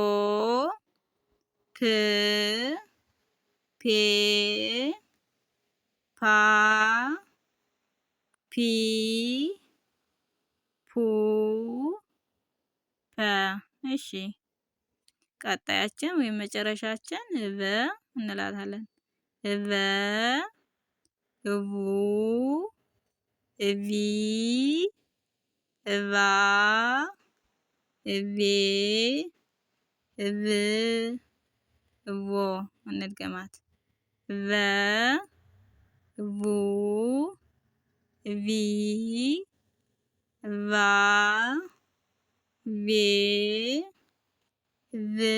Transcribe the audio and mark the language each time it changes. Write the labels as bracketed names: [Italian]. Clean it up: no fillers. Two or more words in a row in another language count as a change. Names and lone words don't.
[Amharic] ፕ ፔ ፓ ፒ ፑ ፐ። እሺ ቀጣያችን ወይም መጨረሻችን እበ እንላታለን። እበ እቡ እቢ እባ እቤ ቭ ቮ እንድገማት ቨ ቡ ቪ ቫ ቬ ቭ